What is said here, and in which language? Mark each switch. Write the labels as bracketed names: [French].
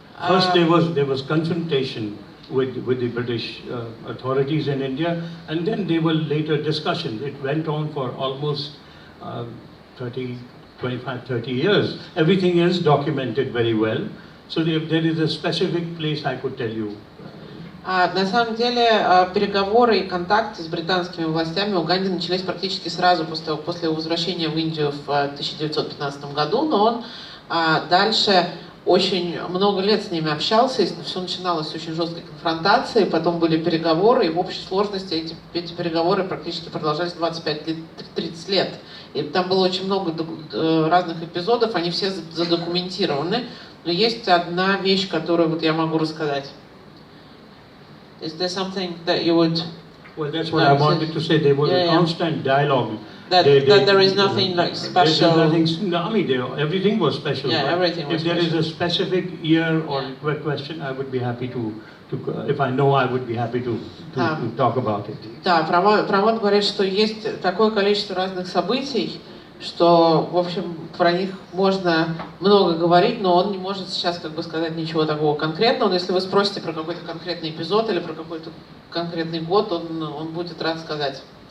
[English] First, there was confrontation with the British authorities in India, and then there were later discussions. It went on for almost 25-30 years. Everything is documented very well. So if there is a specific place I could tell you. [Russian] На самом деле переговоры и контакты с британскими властями у Ганди начались практически сразу после возвращения в Индию в 1915 году, но он дальше очень много лет с ними общался, и все начиналось с очень жесткой конфронтации, потом были переговоры, и в общей сложности эти переговоры практически продолжались 25-30 лет. И там было очень много разных эпизодов, они все задокументированы, но есть одна вещь, которую вот я могу рассказать. [English] Is there something that you would Well, that's what I wanted to say. There was a constant dialogue. That there is nothing like special. No, I mean, everything was special. Yeah, everything was special. If there is a specific year or question, I would be happy to if I know, I would be happy to talk about it. [Russian] Да, Прамод говорит, что есть такое количество разных событий, что, в общем, про них можно много говорить, но он не может сейчас как бы сказать ничего такого конкретного. Но если вы спросите про какой-то конкретный эпизод или про какой-то конкретный год, он будет рад сказать.